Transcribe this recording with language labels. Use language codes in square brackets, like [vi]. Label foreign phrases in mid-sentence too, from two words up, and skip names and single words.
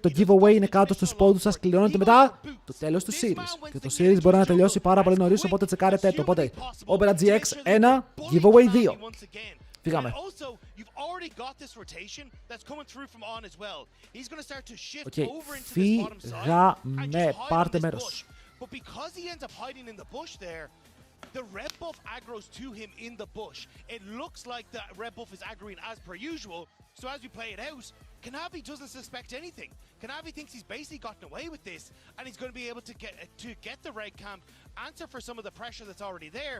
[el] Το giveaway είναι κάτω στο spot του σας, κληρώνετε μετά το τέλος του series. Και το series μπορεί να τελειώσει πάρα πολύ νωρίς, οπότε τσεκάρετε το. Οπότε Opera GX 1, giveaway 2. Φύγαμε. Οκ, φύγαμε. Πάρτε μέρος. [en] The red buff aggroes to him in the bush. It looks like the red buff is aggroing as per usual. So as we play it out, Kanavi doesn't suspect anything. Kanavi thinks he's basically gotten away with this, and he's going to be able to get the red camp, answer for some of the pressure that's already there.